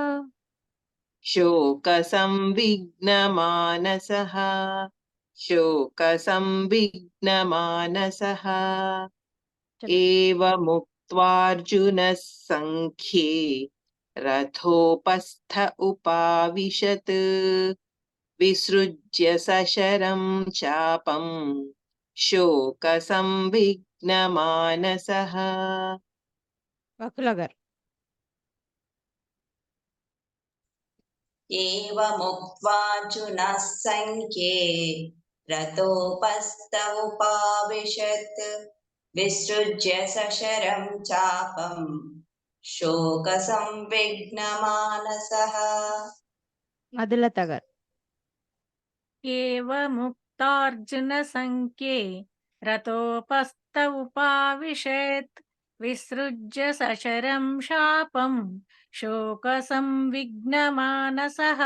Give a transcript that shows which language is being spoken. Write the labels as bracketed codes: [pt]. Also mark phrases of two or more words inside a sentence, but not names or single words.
[sa] శోకసంవిఘ్నమానసః శోకసంవిఘ్నమానసః ఏవముక్త్వార్జునः సంఖ్యే రథోపస్థ ఉపావిశత్ విసృజ్య సశరం చాపం శోకసంవిఘ్నమానసః. [te] వకుల గారు. [sa] एवमुक्त्वार्जुनः संख्ये रथोपस्थ उपाविशत् विसृज्य सशरं चापं शोकसंविघ्नमानसः. [te] మధులత గారు. [sa] ఏవముక్తార్జున సంఖ్యే రథోపస్థ ఉపావిశత్ విసృజ్య సశరం శాపం శోక సంవిఘ్నమానసః.